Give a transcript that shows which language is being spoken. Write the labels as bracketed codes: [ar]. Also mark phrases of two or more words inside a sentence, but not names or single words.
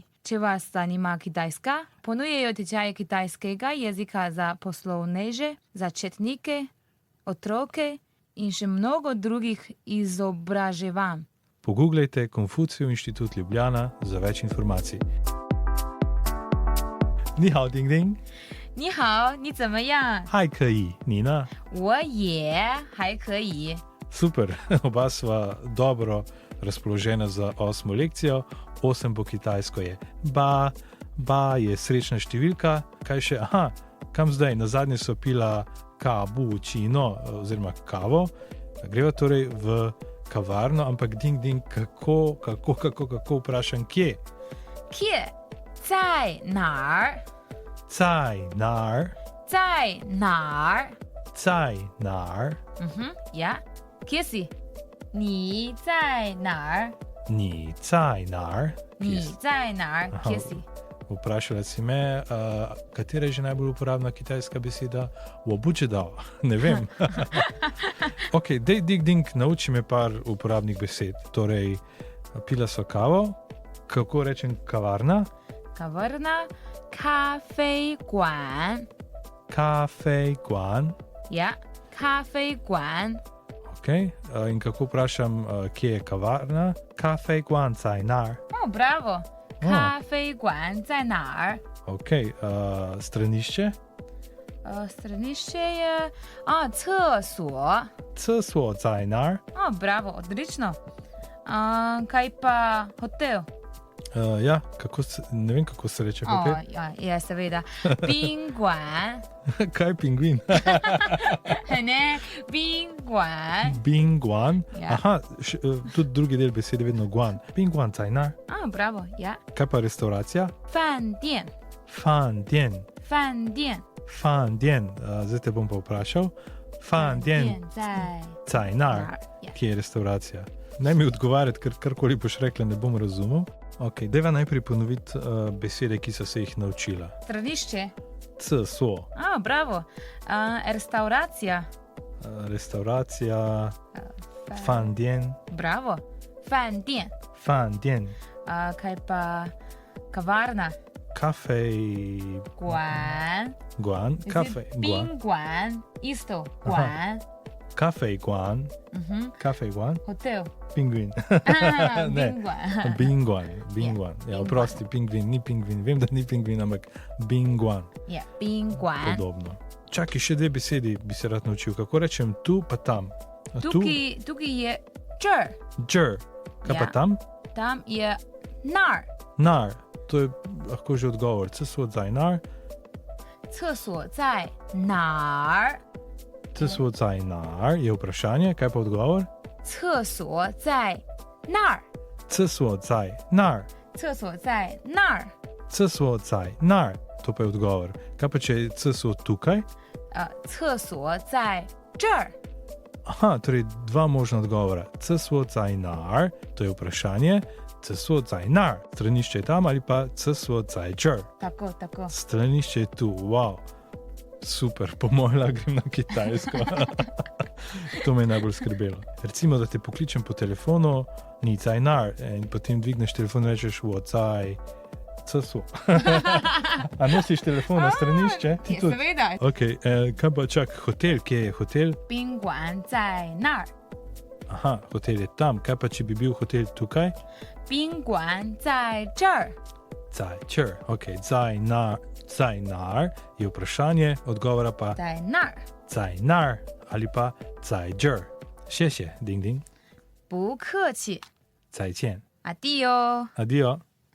[sl] Če vas zanima Kitajska, ponujajo tečaje kitajskega jezika za poslovneže, začetnike, otroke in še mnogo drugih izobraževanj. Pogooglejte Konfucijev inštitut Ljubljana za več informacij. [zh] 你好, Ding Ding. 你好，你怎么样？还可以，你呢？我也还可以。 [sl] Super, oba sva dobro razpoložena za 8. lekcijo. 8 po kitajsko je ba, ba je srečna številka. Kaj še? Aha, kam zdaj? Nazadnje so pila kapučino oziroma kavo. Greva torej v kavarno, ampak Ding Ding, kako vprašam, kje? Kje? [zh] 在哪儿？在哪儿？在哪儿？在哪儿？ [sl] ja. Kje si? [zh] 你在哪儿？你在哪儿？你在哪儿？ [sl] Kje si? Vprašala si me, katera je že najbolj uporabna kitajska beseda? [zh] 我不知道, [sl] ne vem. Ok, dej Ding Ding, nauči me par uporabnih besed. Torej, pila so kavo, kako rečem kavarna? Kavarna, [zh] 咖啡馆。咖啡馆. Ja, 咖啡馆。 [sl] Ok, in kako vprašam, kje je kavarna? [zh] 咖啡馆在哪儿? Oh, bravo. 咖啡馆在哪儿？ [sl] Ok, stranišče? Stranišče je... [zh] 厕所。厕所在哪儿? [sl] Bravo, odlično. Kaj pa hotel? Ja, ne vem, kako se reče hotel. Ja, seveda. [zh] 宾馆。 [sl] Kaj pingvin? Ne, [zh] 宾馆。宾馆. [sl] Ja. Aha, tudi drugi del besede vedno guan. [zh] 宾馆在哪儿? [sl] Bravo, ja. Kaj pa restauracija? [zh] 饭店。饭店. 饭店。饭店. [sl] Zdaj te bom pa vprašal. [zh] 饭店在哪儿? [sl] Kje je restauracija? Naj mi odgovarjati, ker karkoli boš rekla, ne bom razumel. Ok, dajva najprej ponoviti besede, ki so se jih naučila. Stranišče. [zh] 厕所. [sl] Bravo. Restauracija. Restauracija. [zh] 饭店. Bravo. 饭店. 饭店. [sl] Kaj pa kavarna? [zh] 咖啡馆. 馆. 咖啡宾馆. Isto. 馆. 咖啡馆. 咖啡馆. [sl] Hotel. Pingvin. Ne. [zh] 宾馆. Bingwan. [sl] Ja, oprosti, pingvin, ni pingvin. Vem, da ni pingvin, ampak bingwan. Ja, [zh] 宾馆. [sl] Podobno. Čakaj, še dve besedi bi se rad naučil. Kako rečem tu pa tam? Tukaj je 这儿. [zh] 这儿. [sl] Kaj pa tam? Tam je 那儿. [zh] 那儿. [sl] To je lahko že odgovor. [zh] 厕所在哪儿? 厕所在哪儿? 厕所在哪儿? [sl] Je vprašanje. Kaj pa odgovor? [zh] 厕所在那儿. 厕所在那儿. 厕所在那儿. 厕所在那儿. [sl] To pa je odgovor. Kaj pa če je 厕所 tukaj? [zh] 厕所在这儿. [sl] Aha, torej dva možna odgovora. [zh] 厕所在哪儿? [sl] To je vprašanje. [zh] 厕所在那儿? [sl] Stranišče je tam ali pa [zh] 厕所在这儿? [sl] Tako. Stranišče je tu. Wow. Super, po mojem grem na Kitajsko. To me je najbolj skrbelo. Recimo, da te pokličem po telefonu, [zh] 你在哪儿? [sl] In potem dvigneš telefon in rečeš [zh] 我在厕所. [sl] A nosiš telefon na stranišče? Je, seveda. Ok, kaj pa čak, hotel, kje je hotel? [zh] 宾馆在那儿. [sl] Aha, hotel je tam. Kaj pa, če bi bil hotel tukaj? [zh] 宾馆在这儿. 在这儿. [sl] Ok, [zh] 在哪儿 [sl] je vprašanje, odgovora pa [zh] 在那儿. 在那儿 [sl] ali pa [zh] 在这儿. 谢谢, Ding Ding. 不客气. 再见. [sl] Adio. Adio.